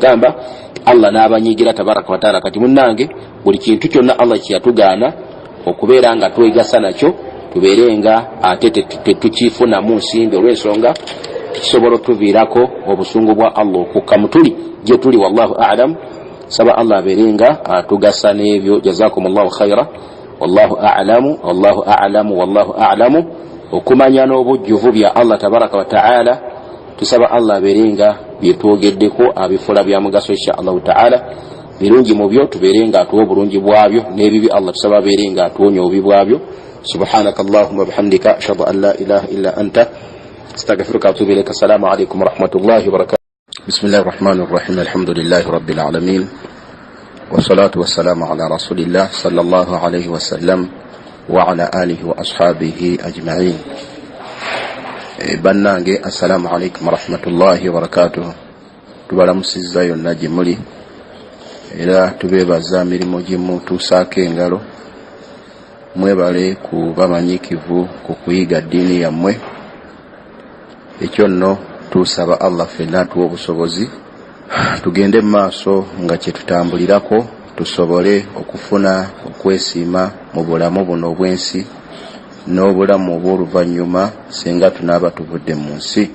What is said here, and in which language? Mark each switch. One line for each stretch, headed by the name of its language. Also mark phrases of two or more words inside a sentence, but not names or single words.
Ganda: Nabbi yagamba Allah n'abanyigira
Arabic: تبارك وتعالى.
Ganda: Kati munnange buli kintu kyonna Allah kyeyatugaana okubeera nga twegasa nakyo tubeerenga ate tetukifunamu nsimbi olw'ensonga kisobola otuviirako obusungu bwa Allah okukka mutuli gye tuli.
Arabic: والله أعلم.
Ganda: Saba Allah abeerenga atugasa n'ebyo.
Arabic: جزاكم الله خيرا. والله أعلم والله أعلم والله أعلم.
Ganda: Okumanya n'obujjuvu bya Allah
Arabic: تبارك وتعالى
Ganda: tusaba Allah abeerenga byetwogeddeko abifula bya mugaso
Arabic: إن شاء الله تعالى.
Ganda: Birungi mu byo tubeerenga atuwa obulungi bwabyo, n'ebibi Allah tusaba abeerenga atuwonya obubi bwabyo.
Arabic: سبحانك اللهم وبحمدك أشهد أن لا إله إلا أنت أستغفرك وأتوب إليك. السلام عليكم ورحمة الله وبركاته بسم الله الرحمن الرحيم. الحمد لله رب العالمين والصلاة والسلام على رسول الله صلى الله عليه وسلم وعلى آله وأصحابه أجمعين. Bannange السلام عليكم ورحمة الله وبركاته.
Ganda: Tubalamusizza yonna gye muli era tubeebaza mirimu gye mutuusaako engalo. Mwebale ku bamanyikivu ku kuyiga ddiini yammwe. Ekyo nno tusaba Allah ffenna atuwa obusobozi tugende mu maaso nga kye tutambulirako tusobole okufuna okwesiima mu bulamu buno obw'ensi n'obulamu obw'oluvannyuma singa tunaaba tuvudde mu nsi.